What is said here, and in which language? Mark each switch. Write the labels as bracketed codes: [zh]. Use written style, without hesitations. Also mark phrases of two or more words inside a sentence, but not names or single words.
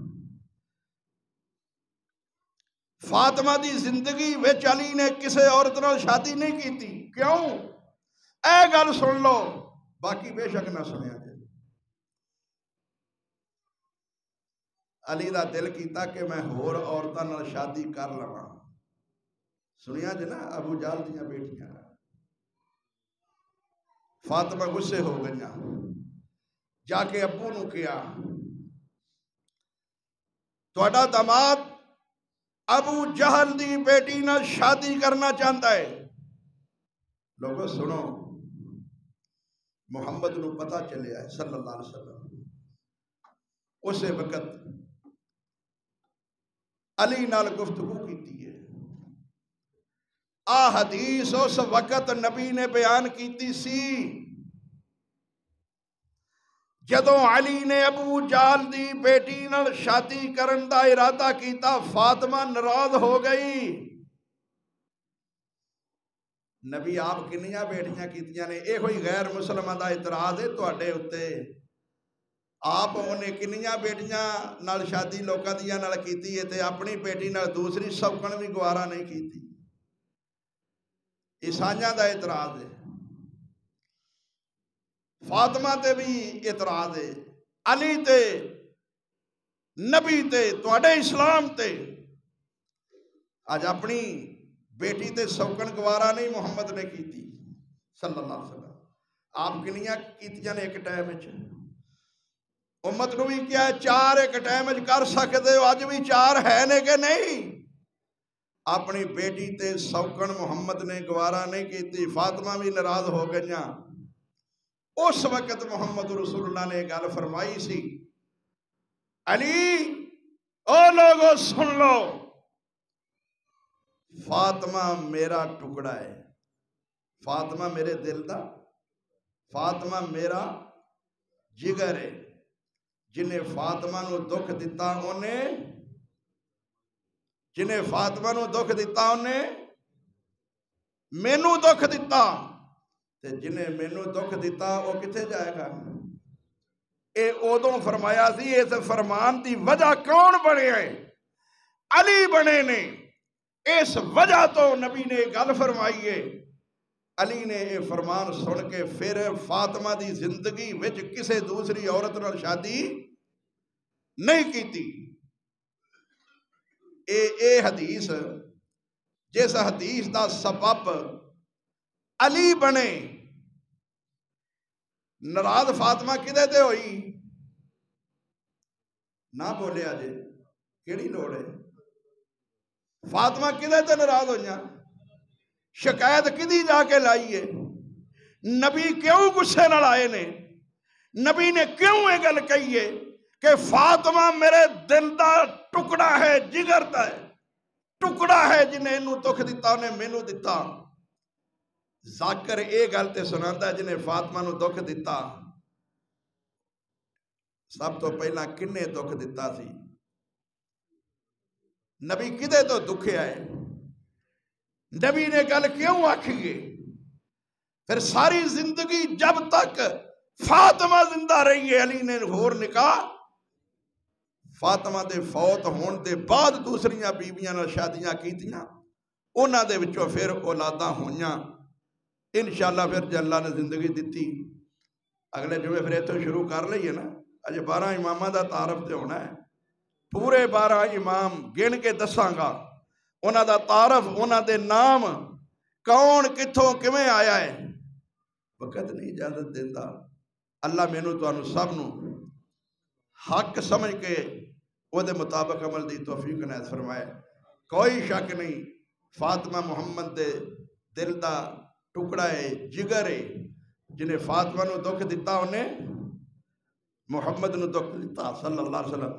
[pa] فاطمہ دی زندگی وچ علی نے کسے عورت نال شادی نہیں کیتی، کیوں؟ اے گل سن لو، باقی بے شک نہ سنیا جائے۔ علی دا دل کیتا کہ میں ہور عورتاں نال شادی کر لواں، سنیا جے نا ابو جہل دیاں بیٹیاں، فاطمہ غصے ہو گئیاں، جا کے ابو نو کیا تہاڈا داماد ابو جہل دی بیٹی نال شادی کرنا چاہتا ہے۔ لوگوں سنو، محمد نو پتہ چلیا ہے [ar] صلی اللہ علیہ وسلم، [pa] اسے وقت علی نال گفتگو کیتی ہے۔ حدیث اس وقت نبی نے بیان کیتی سی جدوں علی نے ابو جہل دی بیٹی نال شادی کرن دا ارادہ کیتا، فاطمہ ناراض ہو گئی۔ نبی آپ کنیاں بیٹیاں کیتیاں نے؟ اے ہوئی غیر مسلمان دا اعتراض ہے تواڈے اُتے؟ آپ انہیں کنیاں بیٹیاں نال شادی لوکاں دیاں نال کیتی ہے تے اپنی بیٹی نال دوسری سوکن بھی گوارا نہیں کیتی۔ عیسائیاں دا اعتراض ہے، فاطمہ تے بھی اعتراض ہے، علی تے، نبی تے، تواڈے اسلام تے۔ آج اپنی بیٹی تے سوکن گوارا نہیں محمد نے کیتی [ar] صلی اللہ علیہ وسلم۔ [pa] آپ کنیاں کیتیاں نے ایک ٹائم وچ؟ امت نو بھی کیا ہے 4 ایک ٹائم وچ کر سکتے ہو، اج بھی 4 ہے نے کہ نہیں؟ اپنی بیٹی تے سوکن محمد نے گوارا نہیں کیتی، فاطمہ بھی ناراض ہو گئیاں۔ اس وقت محمد رسول اللہ نے گل فرمائی سی، علی او لوگو سن لو، فاطمہ میرا ٹکڑا ہے، فاطمہ میرے دل دا، فاطمہ میرا جگر ہے، جنہیں فاطمہ نو دکھ دیتا انہیں، جنہیں فاطمہ نو دکھ دیتا انہیں مینوں دکھ دیتا، تے جنہیں مینوں دکھ دیتا وہ کتے جائے گا؟ اے ادوں فرمایا سی، اس فرمان دی وجہ کون بنے ہیں؟ علی بنے نے۔ اس وجہ تو نبی نے گل فرمائی ہے۔ علی نے یہ فرمان سن کے پھر فاطمہ دی زندگی وچ کسے دوسری عورت نال شادی نہیں کیتی۔ اے حدیث، جس حدیث دا سبب علی بنے، ناراض فاطمہ کدے تے ہوئی؟ نہ بولے آجے کیڑی لوڑ ہے؟ فاطمہ کدے تے ناراض ہوئیاں؟ شکایت کدی جا کے لائیے؟ نبی کیوں غصے نال آئے نے؟ نبی نے کیوں یہ گل کہی ہے کہ فاطمہ میرے دل دا ٹکڑا ہے، جگر دا ہے، ٹکڑا ہے، جنہیں انہوں دکھ دیتا انہیں مینوں دیتا۔ ذاکر اے گل تے سناندا ہے جنہیں فاطمہ نو دکھ دیتا سب تو پہلا کنے دکھ دیتا سی؟ نبی کدے تو دکھے آئے؟ نبی نے گل کیوں آکھیے؟ پھر ساری زندگی جب تک فاطمہ زندہ رہی ہے، علی نے ہور نکاح فاطمہ دے فوت ہون دے بعد دوسریاں بیویاں نال شادیاں کیتیاں، انہاں دے وچوں پھر اولاداں ہویاں۔ انشاءاللہ پھر جے اللہ نے زندگی دیتی اگلے جمعے پھر ایتھوں شروع کر لئیے نا۔ اج 12 اماماں دا تعارف تے ہونا ہے، پورے 12 امام گن کے دساں گا، انہاں دا تعارف، انہاں دے نام، کون کتھوں کیویں آیا ہے۔ وقت نہیں اجازت دیتا، اللہ مینوں تانوں سب نو حق سمجھ کے وہ دے مطابق عمل دی توفیق عنایت فرمائے۔ کوئی شک نہیں فاطمہ محمد دے دل دا ٹکڑا ہے، جگر ہے، جنہیں فاطمہ نو دکھ دیتا انہیں محمد نو دکھ دیتا [ar] صلی اللہ علیہ وسلم۔